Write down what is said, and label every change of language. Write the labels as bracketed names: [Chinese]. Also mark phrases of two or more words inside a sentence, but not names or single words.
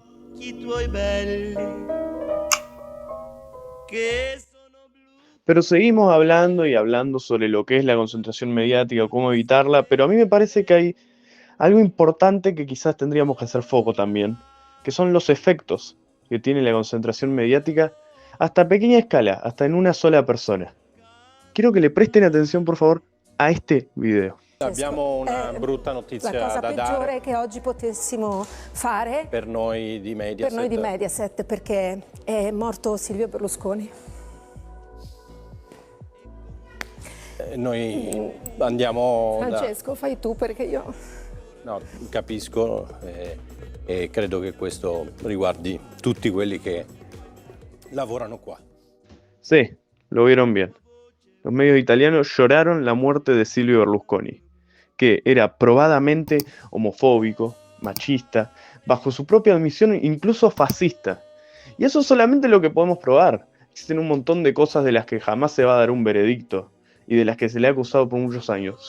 [Spanish] Pero seguimos hablando y hablando sobre lo que es la concentración mediática o cómo evitarla, pero a mí me parece que hay algo importante que quizás tendríamos que hacer foco también, que son los efectos que tiene la concentración mediática hasta pequeña escala, hasta en una sola persona. Quiero che le presten attenzione, por favor, a este video. [Italian] Abbiamo una brutta notizia la cosa da peggiore dare che oggi potessimo fare per noi di Mediaset, perché è morto Silvio Berlusconi. Noi andiamo Francesco, fai tu perché io... No, capisco e credo che questo riguardi tutti quelli che lavorano qua. [Spanish] Sí, lo vieron bien. Los medios italianos lloraron la muerte de Silvio Berlusconi, que era probadamente homofóbico, machista, bajo su propia admisión incluso fascista. Y eso es solamente lo que podemos probar. Existen un montón de cosas de las que jamás se va a dar un veredicto y de las que se le ha acusado por muchos años.